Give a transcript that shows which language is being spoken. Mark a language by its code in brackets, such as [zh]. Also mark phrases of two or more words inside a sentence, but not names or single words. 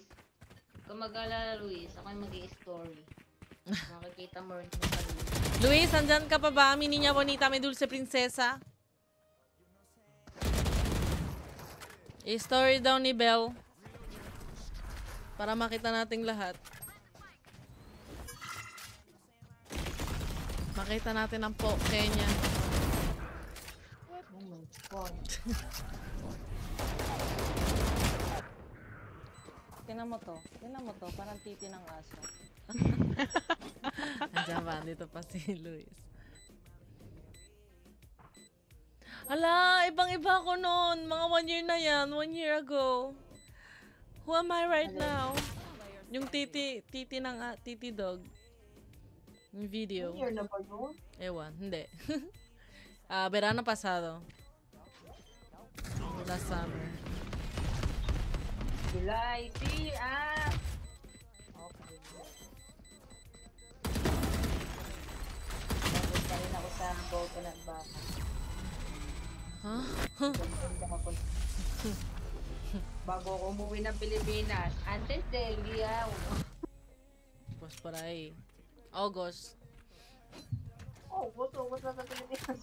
[tl] Kung mag-alala, Luis, ako yung mag-i-story. Makikita mo rin sa Luis. Luis, andyan ka pa ba? [es] Mi niña bonita, mi dulce prinsesa. [tl] I-story daw ni Belle. Para makita nating lahat. Makita natin ang poke niya. [en] Oh my God. [tl] Tingnan mo to, parang titi ng aso. Andiyan ba? Dito pa si Luis. Hala, ibang-iba ko noon. Mga 1 year na yan. [en] 1 year ago. Who am I right now? [tl] Yung titi ng titi dog. Yung video. 1 year na ba yun? Ewan, hindi. [es] Verano pasado. [en] Last summer. July, okay. [tl] Tapos pa rin ako sa coconut baka. Huh? Bago ako umuwi ng Pilipinas, [es] antes del día 1. Pues por ahí. [tl] August. August na sa Pilipinas.